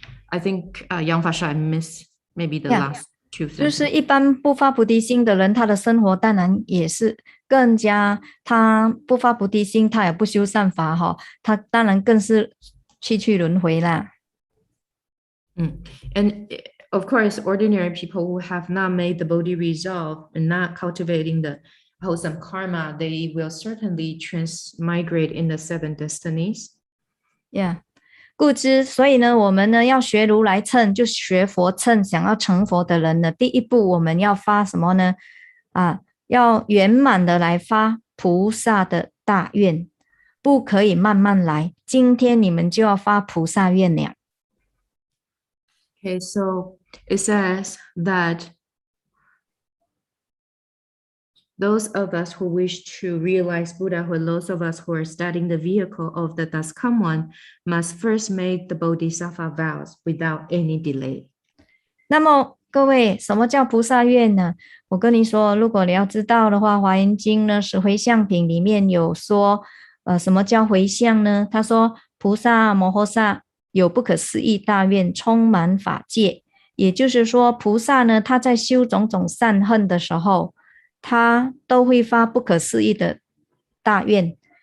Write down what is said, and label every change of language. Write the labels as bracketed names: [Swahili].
[English] I think Yang Fasha, I missed maybe the last two sentences. [Chinese] 就是一般不发菩提心的人，他的生活当然也是更加，他不发菩提心，他也不修善法哈，他当然更是去轮回啦。 [English] And of course, ordinary people who have not made the Bodhi resolve and not cultivating the wholesome karma, they will certainly transmigrate in the 7 destinies. [Chinese] Yeah. 故知，所以呢，我们呢要学如来乘，就学佛乘。想要成佛的人呢，第一步我们要发什么呢？要圆满的来发菩萨的大愿，不可以慢慢来。今天你们就要发菩萨愿了。 [English] Okay, so it says that those of us who wish to realize Buddhahood, those of us who are studying the vehicle of the Thus Come One, must first make the Bodhisattva vows without any delay. [Chinese] 那么各位，什么叫菩萨愿呢？我跟你说，如果你要知道的话，《华严经》呢是回向品里面有说，什么叫回向呢？他说，菩萨摩诃萨有不可思议大愿，充满法界。也就是说，菩萨呢，他在修种种善恨的时候，他都会发不可思议的大愿。